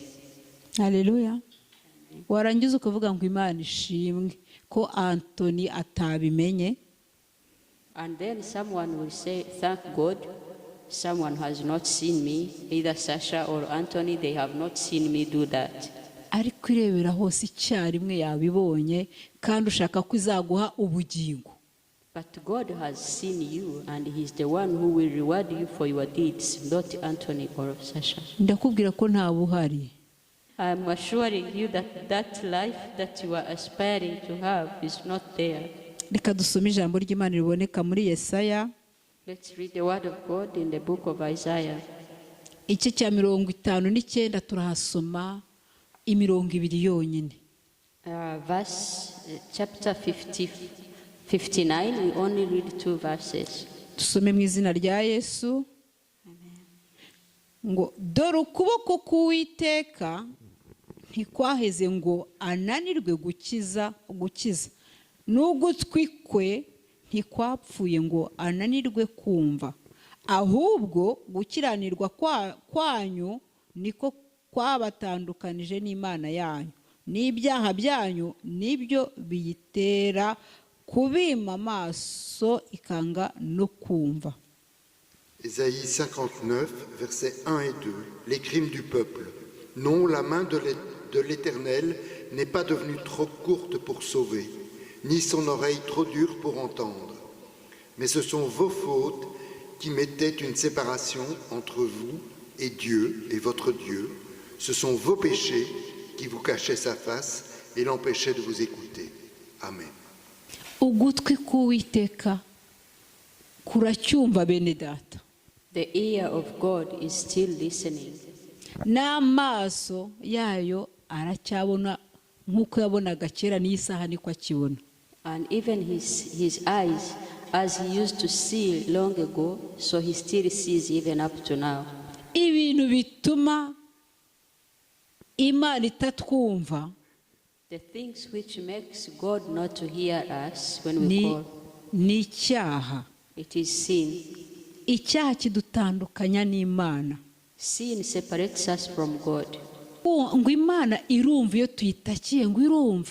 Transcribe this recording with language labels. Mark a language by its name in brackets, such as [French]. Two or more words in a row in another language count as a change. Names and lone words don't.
[Kinyarwanda] Hallelujah. Warangiza ukavuga ngo Imana ishimwe ko Anthony atabimenye. [English] And then someone will say, thank God, someone has not seen me, either Sasha or Anthony, they have not seen me do that. [Kinyarwanda] Ariko irebera hose icyarimwe yabibonye kandi ushaka ko izaguha ubugingo. [English] But God has seen you and He's the one who will reward you for your deeds, not Anthony or Sasha. [Kinyarwanda] Ndakubwira ko nta buhari. [English] I'm assuring you that that life that you are aspiring to have is not there. [Kinyarwanda] Reka dusome ijambo ry'Imana riboneka muri Yesaya. [English] Let's read the word of God in the book of Isaiah. [Kinyarwanda] Igice cya 59 turahasoma imirongo ibiri yonyine. [English] Chapter 59, we only read 2 verses. [Kinyarwanda] Tusome mu izina rya Yesu. Amen. Ngo dore ukuboko k'Uwiteka ntikwaheze ngo ananirwe gukiza. N'ugutwi kwe ntikwapfuye ngo ananirwe kumva. Ahubwo gukiranirwa kwanyu niko kwabatandukanije n'Imana yanyu. N'ibyaha byanyu nibyo biyitera kubima amaso ikanga no kumva. [French] Ésaïe 59, versets 1 et 2. Les crimes du peuple. Non, la main de l'Éternel n'est pas devenue trop courte pour sauver, ni son oreille trop dure pour entendre. Mais ce sont vos fautes qui mettaient une séparation entre vous et Dieu et votre Dieu. Ce sont vos péchés qui vous cachaient sa face et l'empêchaient de vous écouter. Amen. [Kinyarwanda] ugutwi k'Uwiteka kuracyumva bene data, [English] The ear of God is still listening, [Kinyarwanda] n'amaso yayo aracyabona nk'uko yabonaga kera, n'isaha niko akibona. [English] and even his eyes, as he used to see long ago, so he still sees even up to now. [Kinyarwanda] Ibintu bituma Imana itatwumva [English] The things which makes God not to hear us when we call, [Kinyarwanda] ni icyaha. [English] it is sin. [Kinyarwanda] Icyaha kidutandukanya n'Imana. [English] Sin separates us from God. [Kinyarwanda] Ngo Imana irumva iyo tuyitakiye, ngo irumva.